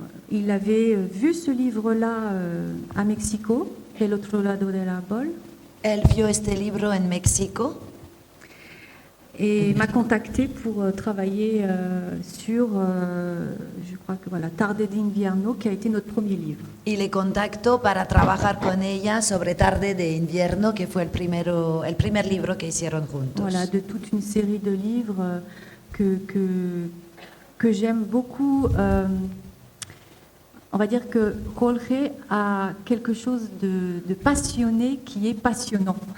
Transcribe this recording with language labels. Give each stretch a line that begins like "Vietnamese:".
French: Il avait vu ce livre-là à Mexico, El otro lado del árbol.
Spanish: Él vio este libro en México.
French: Et m'a contacté pour travailler sur, je crois que voilà, Tarde de invierno, qui a été notre premier livre.
Spanish: Y le contactó para trabajar con ella sobre Tarde de invierno, que fue el primer libro que hicieron juntos.
French: Voilà, de toute une série de livres que j'aime beaucoup. On va dire que Jorge a quelque chose de passionné qui est passionnant.